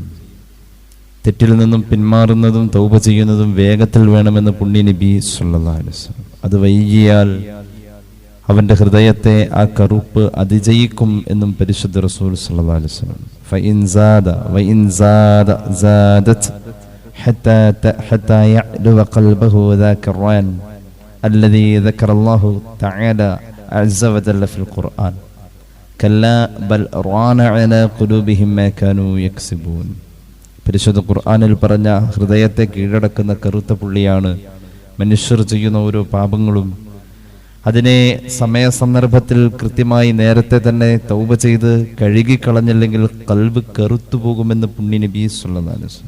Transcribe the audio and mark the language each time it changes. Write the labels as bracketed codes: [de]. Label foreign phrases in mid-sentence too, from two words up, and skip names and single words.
[ml] തെറ്റിൽ നിന്നും പിന്മാറുന്നതും തൗബ ചെയ്യുന്നതും വേഗത്തിൽ വേണമെന്ന് പുണ്യ നബി [ar] صلى الله عليه وسلم. [ml] അത് വൈകിയാൽ അവന്റെ ഹൃദയത്തെ ആ കറുപ്പ് അതിജയിക്കും എന്നും പരിശുദ്ധ റസൂൽ [ar] صلى الله عليه وسلم. فإن زاد وإن زاد زادت حتى يعلو قلبه ذاك الران الذي ذكر الله تعالى عز وجل في القرآن كلا بل ران على قلوبهم ما كانوا يكسبون. [ml] പരിശുദ്ധ ഖുർആനിൽ പറഞ്ഞ ഹൃദയത്തെ കീഴടക്കുന്ന കറുത്ത പുള്ളിയാണ് മനുഷ്യർ ചെയ്യുന്ന ഓരോ പാപങ്ങളും. അതിനെ സമയസന്ദർഭത്തിൽ കൃത്യമായി നേരത്തെ തന്നെ തൗബ ചെയ്ത് കഴുകിക്കളഞ്ഞില്ലെങ്കിൽ ഖൽബ് കറുത്തു പോകുമെന്ന് പുണ്യ നബി [ar] صلى الله عليه وسلم.